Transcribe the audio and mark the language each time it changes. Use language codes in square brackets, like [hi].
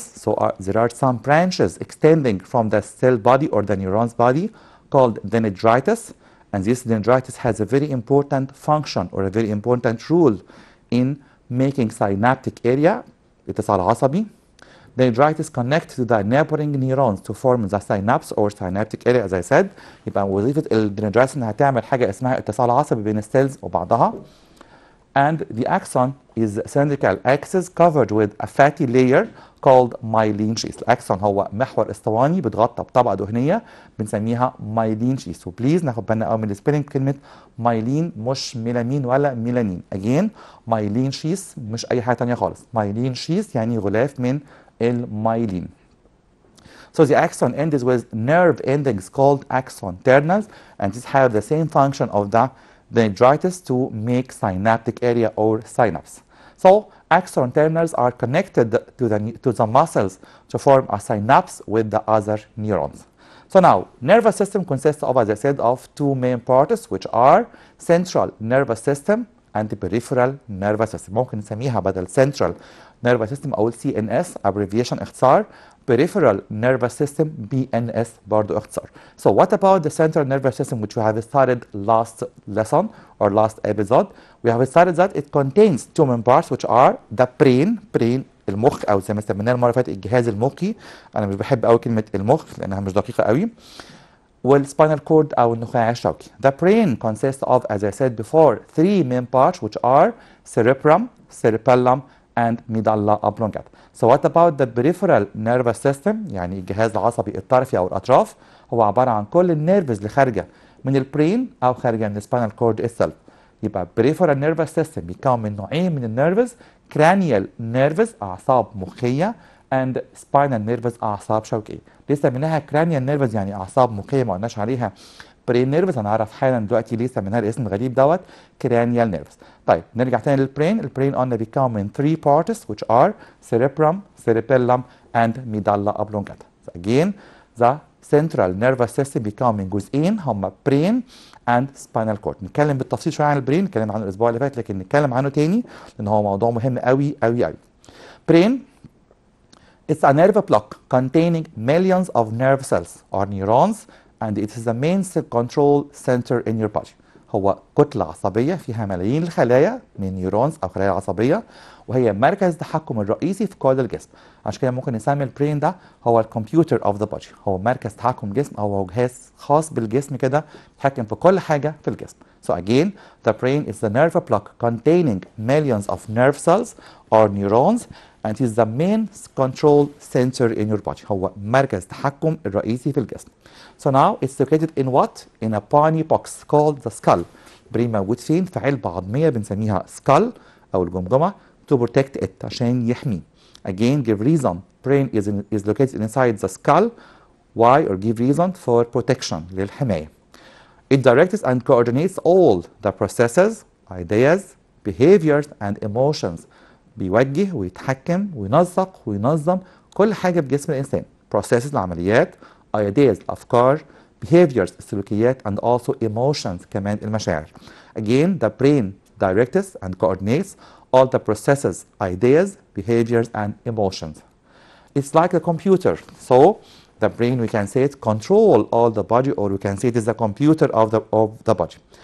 [en] So there are some branches extending from the cell body or the neuron's body called dendrites, and this dendrites has a very important function or a very important role in making synaptic area. [ar] اتصال عصبي. [en] Dendrites connect to the neighboring neurons to form the synapse or synaptic area, as I said. [ar] يبقى وظيفة الدندرايتس انها تعمل حاجة اسمها اتصال عصبي بين السيلز وبعضها. [en] And the axon is cylindrical axis covered with a fatty layer called myelin sheath. [ar] الأكسون هو محور اسطواني بتغطى بطبقة دهنية بنسميها myelin sheath. وبليز ناخد بالنا قوي من السبيلنج كلمة myelin مش ميلامين ولا ميلانين. [en] Again [ar] myelin sheath مش أي حاجة تانية خالص. myelin sheath يعني غلاف من المايلين. [en] So the axon ends with nerve endings called axon terminals, and these have the same function of the dendrites to make synaptic area or synapse. So axon terminals are connected to the muscles to form a synapse with the other neurons. So now, nervous system consists of, as I said, of two main parts, which are central nervous system and the peripheral nervous system. [ar] ممكن نسميها بدل [en] central nervous system [ar] أو CNS [en] abbreviation [ar] اختصار، [en] peripheral nervous system [ar] BNS برضو اختصار. [en] So what about the central nervous system, which we have started last lesson or last episode? We have started that it contains two main parts, which are the brain [ar] المخ أو زي ما سميناه المرة اللي فاتت الجهاز المخي. أنا مش بحب قوي كلمة المخ لأنها مش دقيقة قوي. والspinal cord أو النخاع الشوكي. [en] The brain consists of, as I said before, three main parts, which are cerebrum, cerebellum, and medulla oblongata. So what about the peripheral nervous system? [ar] يعني الجهاز العصبي الطرفي أو الأطراف هو عبارة عن كل النيرفز اللي خارجة من البرين أو خارجة من السباينال كورد [en] itself. [ar] يبقى peripheral nervous system بيتكون من نوعين من النيرفز، cranial nervous أعصاب مخية [en] and [ar] spinal nervous أعصاب شوكية. لسه منها cranial nervous يعني أعصاب مخية ما قلناش عليها brain nervous. هنعرف حالا دلوقتي لسه منها الاسم الغريب دوت cranial nervous. طيب نرجع تاني للبرين. البرين قلنا بيتكون من [en] 3 parts, which are cerebrum, cerebellum, and medulla oblongata. So again, the central nervous system [ar] بيتكون من جزئين هما [en] brain and spinal cord. [ar] نتكلم بالتفصيل شويه عن البرين، نتكلم عنه الاسبوع اللي فات لكن نتكلم عنه تاني لان هو موضوع مهم قوي قوي قوي. [en] brain it's a nerve block containing millions of nerve cells or neurons and it is the main control center in your body. [ar] هو كتلة عصبية فيها ملايين الخلايا من نيورونز أو خلايا عصبية وهي مركز التحكم الرئيسي في كل الجسم. عشان كده ممكن نسمي البرين ده هو [en] الكمبيوتر of the body, [ar] هو مركز تحكم الجسم أو هو جهاز خاص بالجسم كده بيتحكم في كل حاجة في الجسم. [en] So again, the brain is the nerve block containing millions of nerve cells or neurons and it is the main control center in your body. [ar] هو مركز تحكم الرئيسي في الجسم. [en] So now it's located in what? In a bony box called the skull. [ar] برين موجود فين؟ في علبة عظمية بنسميها skull أو الجمجمة [en] to protect it [ar] عشان يحميه. [en] Again, give reason. Brain is located inside the skull. Why? Or give reason for protection [ar] للحماية. [en] It directs and coordinates all the processes, ideas, behaviors and emotions. [ar] بيوجه ويتحكم وينسق وينظم كل حاجة بجسم الإنسان. [en] Processes [ar] العمليات، [en] ideas [ar] الأفكار، [en] behaviors [ar] السلوكيات [en] and also emotions [ar] كمان المشاعر. [en] Again, the brain directs and coordinates all the processes, ideas, behaviors and emotions. It's like a computer. So the brain, we can say it control all the body or we can say it is the computer of the body.